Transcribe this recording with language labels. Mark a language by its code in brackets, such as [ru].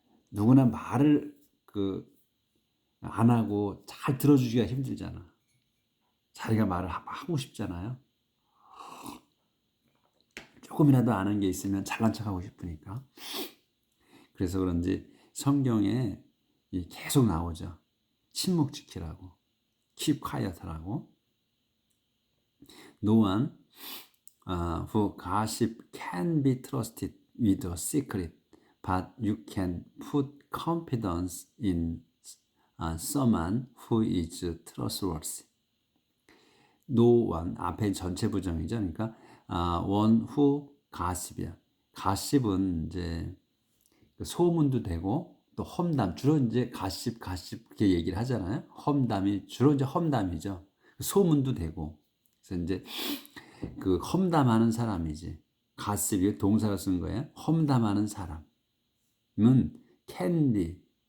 [ko] 누구나 말을 안 하고 잘 들어주기가 힘들잖아. 자기가 말을 하고 싶잖아요. 조금이라도 아는 게 있으면 잘난 척하고 싶으니까. 그래서 그런지 성경에 계속 나오죠. 침묵 지키라고. [en] keep quiet [ko] 하라고. [en] No one who gossip can be trusted with a secret, but you can put confidence in someone who is trustworthy. No one, [ko] 앞에 전체 부정이죠. 그러니까 [en] one who gossip이야. [ko] gossip은 이제 소문도 되고 또 험담, 주로 이제 gossip 이렇게 얘기를 하잖아요. 험담이 주로 이제 험담이죠. 소문도 되고. 그래서 이제 험담하는 사람이지. gossip이 동사로 쓴 거예요. 험담하는 사람은 [en] can be.